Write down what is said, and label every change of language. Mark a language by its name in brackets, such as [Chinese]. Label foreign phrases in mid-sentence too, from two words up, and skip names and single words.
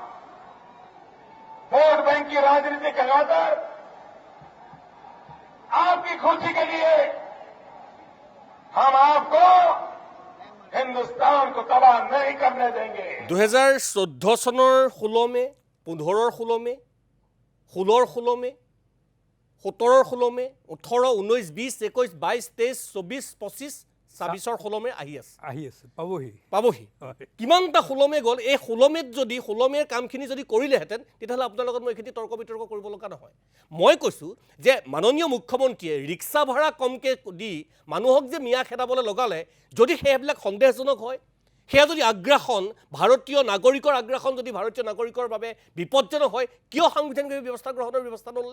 [English] vote bank [Hindi] की राजनीति लगाकर आपकी खुशी के लिए हम आपको हिंदुस्तान को तबाह नहीं करने देंगे [Assamese] 2014 চনৰ 16 মে 15 16 মে 16 16 মে 17 16 মে 18 19 20 21 22 23 24 25 26 16 মে আহি আছে পাবহি কিমানটা 16 মে গ'ল এই 16 মেত যদি 16 মেৰ কামখিনি যদি কৰিলেহেঁতেন তেতিয়াহ'লে আপোনাৰ লগত মই এইখিনি তৰ্ক বিতৰ্ক কৰিব লগা নহয় মই কৈছোঁ যে মাননীয় মুখ্যমন্ত্ৰীয়ে ৰিক্সা ভাড়া কমকৈ দি মানুহক যে মিয়া খেদাবলৈ লগালে যদি সেইবিলাক সন্দেহজনক হয় সেয়া যদি আগ্ৰাসন ভাৰতীয় নাগৰিকৰ আগ্ৰাসন যদি ভাৰতীয় নাগৰিকৰ বাবে বিপদজনক হয় কিয় সাংবিধানিক ব্যৱস্থা গ্ৰহণৰ ব্যৱস্থা নললে